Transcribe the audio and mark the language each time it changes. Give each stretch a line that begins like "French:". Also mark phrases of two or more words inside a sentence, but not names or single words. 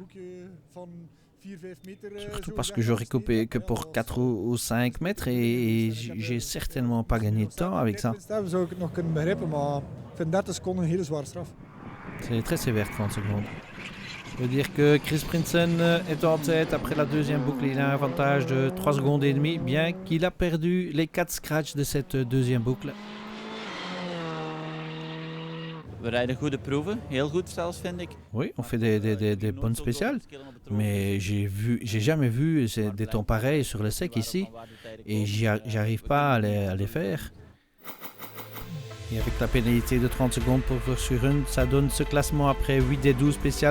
French: Surtout parce que j'aurais coupé que pour 4 ou 5 mètres et j'ai certainement pas gagné de temps avec ça. C'est très sévère, 30 secondes. Je veux dire que Chris Prinsen est en tête après la 2e boucle. Il a un avantage de 3 secondes et demie, bien qu'il a perdu les 4 scratchs de cette 2e boucle.
Dutch: We rijden goede proeven, heel goed zelfs vind ik.
French: Oui, on fait des bonnes spéciales, mais j'ai jamais vu des temps pareils sur le sec ici, et j'arrive pas à les faire. Et avec la pénalité de 30 secondes pour Verschuren, ça donne ce classement après 8 des 12 spéciales.